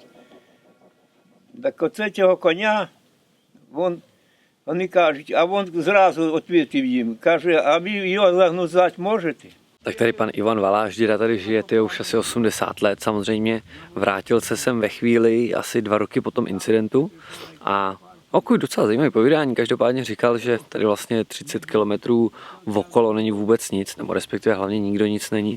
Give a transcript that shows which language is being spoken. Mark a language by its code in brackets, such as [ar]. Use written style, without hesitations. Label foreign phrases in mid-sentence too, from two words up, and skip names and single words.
[uk] Так оце цього коня, вони кажуть, а він зразу відповів їм, каже, а ви його загнузати можете? [cs] Tak tady pan Ivan Valáš, děda tady žije, ty už asi 80 let samozřejmě. Vrátil se sem ve chvíli, asi 2 roky po tom incidentu a okuj docela zajímavý povídání. Každopádně říkal, že tady vlastně 30 kilometrů okolo není vůbec nic, nebo respektive hlavně nikdo nic není.